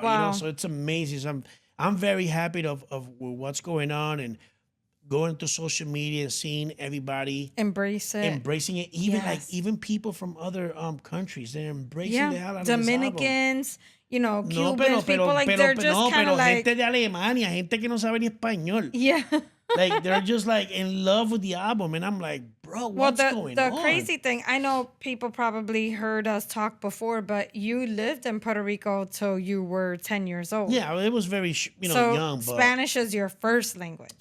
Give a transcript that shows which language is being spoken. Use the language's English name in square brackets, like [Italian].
[English] You know, so it's amazing. So I'm very happy of what's going on, and going to social media and seeing everybody embracing it. Even people from other countries, they're embracing the hell out of Dominicans, you know, Cubans, people like they're just kind of like [Spanish] gente de Alemania, gente que no sabe ni español. [English] Yeah. Like they're just like in love with the album, and I'm like, bro, what's going on? The crazy thing, I know people probably heard us talk before, but you lived in Puerto Rico till you were 10 years old. Yeah, it was very young. But Spanish is your first language.